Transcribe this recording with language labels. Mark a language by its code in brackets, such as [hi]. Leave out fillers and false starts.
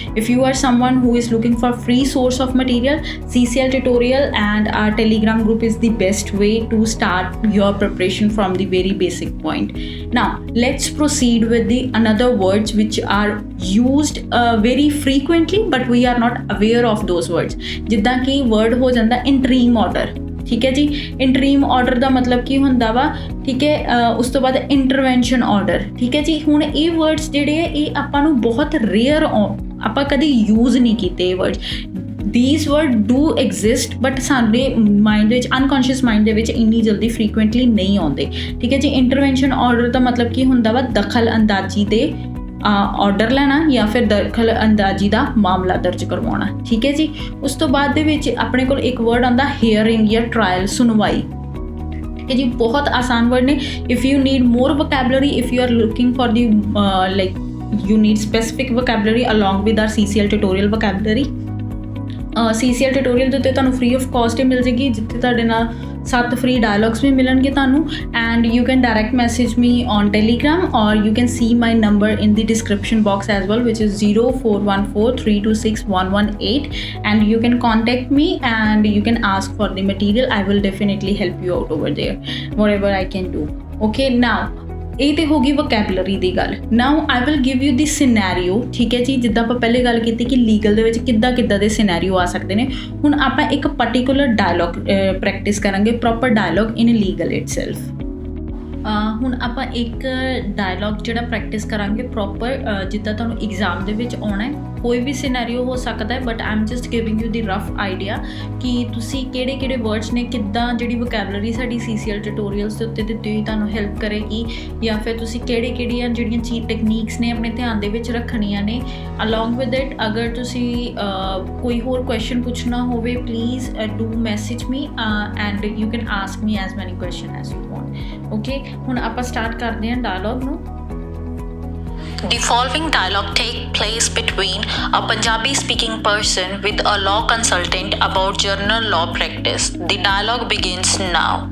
[en] If you are someone who is looking for free source of material, CCL tutorial and our telegram group is the best way to start your preparation from the very basic point. Now let's proceed with the another words which are used very frequently but we are not aware of those words. [pa] ਜਿੱਦਾਂ ਕਿ word ਹੋ ਜਾਂਦਾ interim order, ਠੀਕ ਹੈ ਜੀ। ਇੰਟਰੀਮ order ਦਾ ਮਤਲਬ ਕੀ ਹੁੰਦਾ ਵਾ, ਠੀਕ ਹੈ। ਉਸ ਤੋਂ ਬਾਅਦ ਇੰਟਰਵੈਂਸ਼ਨ ਆਰਡਰ, ਠੀਕ ਹੈ ਜੀ। ਹੁਣ ਇਹ ਵਰਡਸ ਜਿਹੜੇ ਆ ਇਹ ਆਪਾਂ ਨੂੰ ਬਹੁਤ ਰੇਅਰ, ਆਪਾਂ ਕਦੇ ਯੂਜ਼ ਨਹੀਂ ਕੀਤੇ ਇਹ words. [en] these words do exist but [pa] ਸਾਡੇ ਮਾਈਂਡ ਦੇ ਵਿੱਚ, ਅਨਕੌਂਸ਼ੀਅਸ ਮਾਈਂਡ ਦੇ ਵਿੱਚ ਇੰਨੀ ਜਲਦੀ ਫਰੀਕੁਐਂਟਲੀ ਨਹੀਂ ਆਉਂਦੇ, ਠੀਕ ਹੈ ਜੀ। ਇੰਟਰਵੈਂਸ਼ਨ ਆਰਡਰ ਦਾ ਮਤਲਬ ਕੀ ਹੁੰਦਾ ਵਾ, ਦਖਲ ਅੰਦਾਜ਼ੀ ਦੇ ਆਰਡਰ ਲੈਣਾ ਜਾਂ ਫਿਰ ਦਖਲ ਅੰਦਾਜ਼ੀ ਦਾ ਮਾਮਲਾ ਦਰਜ ਕਰਵਾਉਣਾ, ਠੀਕ ਹੈ ਜੀ। ਉਸ ਤੋਂ ਬਾਅਦ ਦੇ ਵਿੱਚ ਆਪਣੇ ਕੋਲ ਇੱਕ ਵਰਡ ਆਉਂਦਾ ਹੀਅਰਿੰਗ ਜਾਂ ਟਰਾਇਲ, ਸੁਣਵਾਈ, ਠੀਕ ਹੈ ਜੀ। ਬਹੁਤ ਆਸਾਨ ਵਰਡ ਨੇ। [en] if you need more vocabulary, if you are looking for the like you need specific vocabulary along with our CCL tutorial vocabulary, CCL tutorial [pa] ਦੇ ਉੱਤੇ ਤੁਹਾਨੂੰ ਫ੍ਰੀ ਆਫ ਕਾਸਟ ਹੀ ਮਿਲ ਜਾਏਗੀ, ਜਿੱਥੇ ਤੁਹਾਡੇ ਨਾਲ 7 free dialogues ਵੀ ਮਿਲਣਗੇ ਤੁਹਾਨੂੰ, [en] and you can direct message me on telegram or you can see my number in the description box as well, which is 0414326118, and you can contact me and you can ask for the material. I will definitely help you out over there, whatever I can do. Okay, now [pa] ਇਹ ਤੇ ਹੋ ਗਈ vocabulary ਦੀ ਗੱਲ। [en] now I will give you the scenario, [pa] ਠੀਕ ਹੈ ਜੀ। ਜਿੱਦਾਂ ਆਪਾਂ ਪਹਿਲੇ ਗੱਲ ਕੀਤੀ ਕਿ ਲੀਗਲ ਦੇ ਵਿੱਚ ਕਿੱਦਾਂ ਦੇ ਸਿਨੈਰੀਓ ਆ ਸਕਦੇ ਨੇ, ਹੁਣ ਆਪਾਂ ਇੱਕ ਪਰਟੀਕੂਲਰ ਡਾਇਲੋਗ ਪ੍ਰੈਕਟਿਸ ਕਰਾਂਗੇ, [en] Proper dialogue in legal itself. [pa] ਹੁਣ ਆਪਾਂ ਇੱਕ ਡਾਇਲੋਗ ਜਿਹੜਾ ਪ੍ਰੈਕਟਿਸ ਕਰਾਂਗੇ ਪ੍ਰੋਪਰ, ਜਿੱਦਾਂ ਤੁਹਾਨੂੰ ਐਗਜ਼ਾਮ ਦੇ ਵਿੱਚ ਆਉਣਾ ਹੈ। ਕੋਈ ਵੀ ਸਿਨੈਰੀਓ ਹੋ ਸਕਦਾ ਹੈ, [en] but I am just giving you the rough idea [pa] ਕਿ ਤੁਸੀਂ ਕਿਹੜੇ ਵਰਡਸ ਨੇ, ਕਿੱਦਾਂ ਜਿਹੜੀ ਵੋਕੈਬਲਰੀ ਸਾਡੀ CCL ਟਿਊਟੋਰੀਅਲਸ ਦੇ ਉੱਤੇ ਦਿੱਤੀ ਹੋਈ ਤੁਹਾਨੂੰ ਹੈਲਪ ਕਰੇਗੀ, ਜਾਂ ਫਿਰ ਤੁਸੀਂ ਕਿਹੜੀਆਂ ਜਿਹੜੀਆਂ ਚੀਜ਼ ਟੈਕਨੀਕਸ ਨੇ ਆਪਣੇ ਧਿਆਨ ਦੇ ਵਿੱਚ ਰੱਖਣੀਆਂ ਨੇ। [en] along with it, [pa] ਅਗਰ ਤੁਸੀਂ ਕੋਈ ਹੋਰ ਕੁਐਸਚਨ ਪੁੱਛਣਾ ਹੋਵੇ, [en] Please do message me and you can ask me as many question as you want. [pa] Okay, ਹੁਣ ਆਪਾਂ ਸਟਾਰਟ ਕਰਦੇ ਹਾਂ ਡਾਇਲੋਗ ਨੂੰ। [en] The following dialogue take place between a Punjabi speaking person with a law consultant about general law practice. The dialogue begins now.